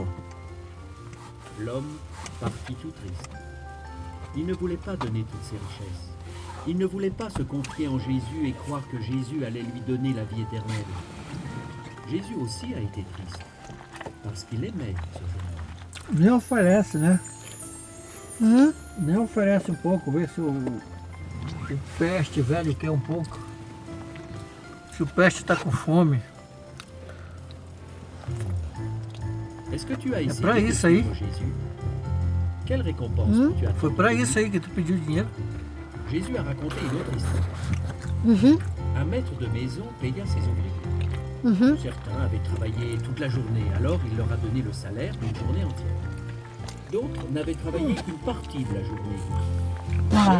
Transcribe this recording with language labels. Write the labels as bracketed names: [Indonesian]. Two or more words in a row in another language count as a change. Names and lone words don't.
[French] l'homme partit tout triste. Il ne voulait pas donner toutes ses richesses. Il ne voulait pas se confier en Jésus et croire que Jésus allait lui donner la vie éternelle. Jésus aussi a été triste, parce qu'il aimait ce jeune homme. [Portuguese] Nem oferece, né? Nem oferece um pouco, vê se o peste velho quer um pouco. Se o peste está com fome. [French] Est-ce que tu as essayé [Portuguese] pra de isso aí. [French] suivre Jésus? Quelle récompense que tu as [Portuguese] Foi para isso aí que tu pediu dinheiro. [French] Jésus a raconté une autre histoire. Un maître de maison paya ses ouvriers. Certains avaient travaillé toute la journée, alors il leur a donné le salaire d'une journée entière. D'autres n'avaient travaillé qu'une partie de la journée. Voilà,